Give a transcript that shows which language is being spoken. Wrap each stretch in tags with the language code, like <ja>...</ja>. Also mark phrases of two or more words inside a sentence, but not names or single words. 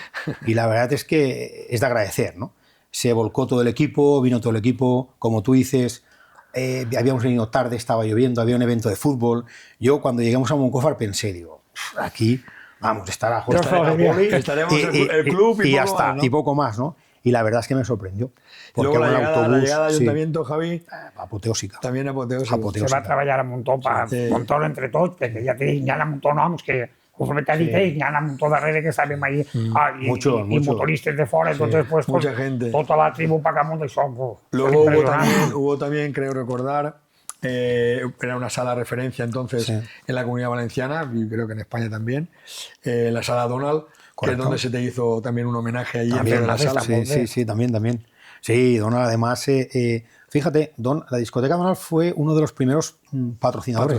<es>Y la verdad es que es de agradecer, ¿no? Se volcó todo el equipo, vino todo el equipo, como tú dices, habíamos venido tarde, estaba lloviendo, había un evento de fútbol. Yo cuando llegamos a Moncófar pensé, digo, aquí, vamos, estará Yo solo diría, estaremos el club y ya poco está, más, ¿no? y poco más, ¿no? Y la verdad es que me sorprendió. Y luego la con el llegada al sí, ayuntamiento, Javi, apoteósica. también apoteósico. Apoteósica. Se</es> <ca>va a treballar un muntó per Sí. controlar entre tots, perquè ja té, hi ha un muntó noms que, conforme t'ha dit ell, hi ha un muntó darrere que sabem ahí, i</ca> <es>Mucho.</es> <ca>motoristes de fora,</ca> <es>entonces pues Mucha gente.</es> <ca>tota la tribu</ca> <es>para acá</es> <ca>monta i són, pues,</ca> <es>Luego</es> <ca>són impressionants.</ca> <es>hubo también, creo recordar, era una sala de referencia entonces Sí. en la Comunidad Valenciana, y creo que en España también, la sala Donald, que es Correcto. donde se te hizo también un homenaje allí También, en la sala. sí, también. Sí, Donald, además, fíjate, la discoteca Donald fue uno de los primeros patrocinadores.</es>